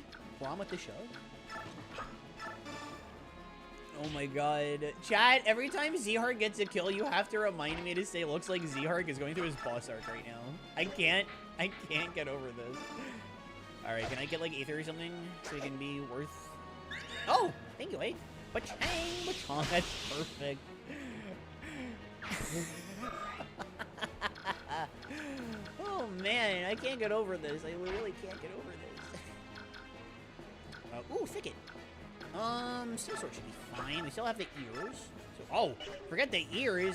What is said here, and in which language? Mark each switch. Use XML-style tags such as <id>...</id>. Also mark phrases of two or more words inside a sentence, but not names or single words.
<en>Braum with the show? Oh my god. Chat, every time Z-Hark gets a kill, you have to remind me to say, looks like Z-Hark is going through his boss arc right now. I can't get over this. Alright, can I get like Aether or something so he can be worth... Oh! Thank you, eh? Ba-chang! Ba-chong, that's perfect. Oh man, I can't get over this. I really can't get over this. Ooh, Thicket. Steel Sword should be fine. We still have the ears. So, oh, forget the ears.</en>